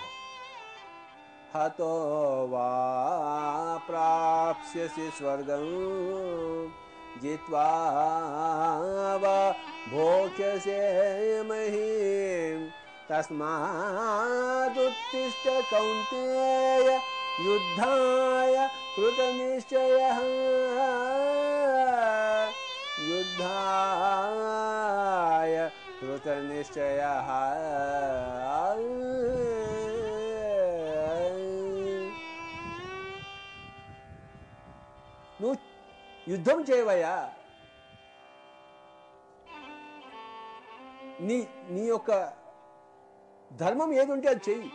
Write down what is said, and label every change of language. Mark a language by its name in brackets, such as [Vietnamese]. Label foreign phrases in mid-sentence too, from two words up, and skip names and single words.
[Sanskrit] हतो वा प्राप्स्यसि स्वर्गं जित्वा वा भोक्ष्यसे महीम् तस्मात् उत्तिष्ठ कौन्तेय युद्धाय कृतनिश्चयः। युद्धाय कृतनिश्चयः। [Telugu] నువ్వు యుద్ధం చేయవయ్యా. నీ యొక్క ధర్మం ఏది ఉంటే అది చెయ్యి.